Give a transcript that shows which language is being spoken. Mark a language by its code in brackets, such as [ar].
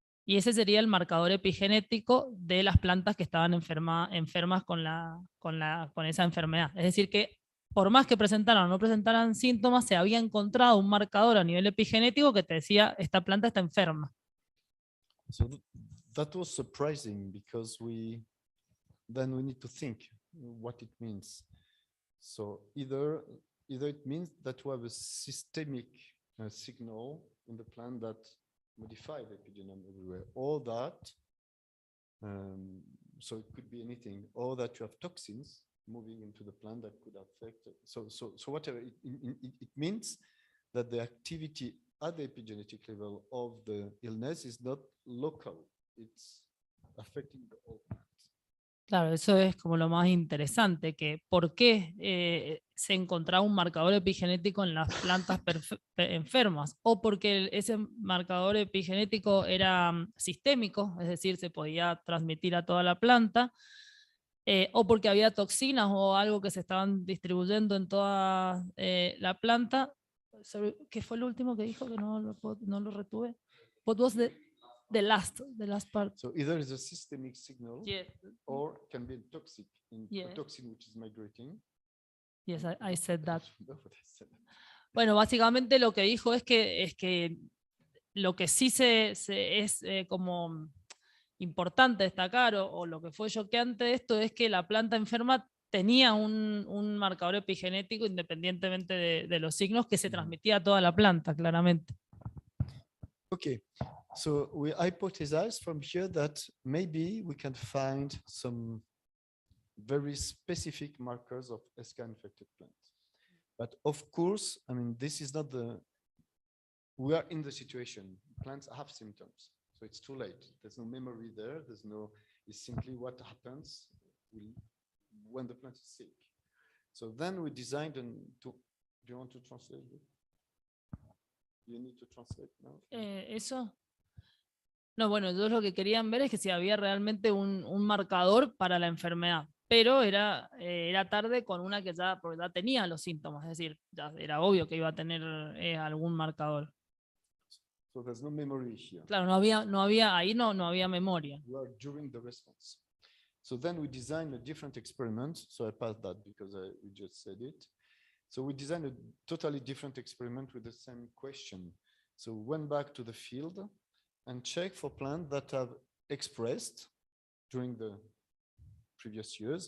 [es] Y ese sería el marcador epigenético de las plantas que estaban enfermas con esa enfermedad. Es decir, que por más que presentaran o no presentaran síntomas, se había encontrado un marcador a nivel epigenético que te decía, esta planta está enferma. [en] So that was surprising because then we need to think what it means. So either it means that we have a systemic signal in the plant that modify the epigenome everywhere, or that, so it could be anything, or that you have toxins moving into the plant that could affect it. So whatever, it means that the activity at the epigenetic level of the illness is not local, it's affecting the whole plant. [es] Claro, eso es como lo más interesante, que por qué se encontraba un marcador epigenético en las plantas enfermas, o porque ese marcador epigenético era sistémico, es decir, se podía transmitir a toda la planta, o porque había toxinas o algo que se estaban distribuyendo en toda la planta. ¿Qué fue lo último que dijo? Que no lo retuve. [en] What was the last part? So either it's a systemic signal, Yes. or can be toxic, Yeah. a toxin which is migrating. Yes, I said that. No, but I said that. [es] Bueno, básicamente lo que dijo es que lo que sí es como importante destacar, o lo que fue choqueante de esto, es que la planta enferma tenía un marcador epigenético independientemente de los signos que se transmitía a toda la planta, claramente. [en] Okay, so we hypothesize from here that maybe we can find some very specific markers of SK infected plants. But of course, I mean, this is not we are in the situation, plants have symptoms, so it's too late. There's no memory there, it's simply what happens when the plant is sick. So then we designed do you want to translate it? You need to translate now. [es] ¿Eso? No, bueno, ellos lo que querían ver es que si había realmente un marcador para la enfermedad, pero era tarde con una que ya tenía los síntomas, es decir, ya era obvio que iba a tener algún marcador. [en] So there's no memory here. [es] Claro, no había memoria. [en] We are during the response. So then we designed a different experiment. So I passed that because we just said it. So we designed a totally different experiment with the same question. So we went back to the field and checked for plants that have expressed during the previous years.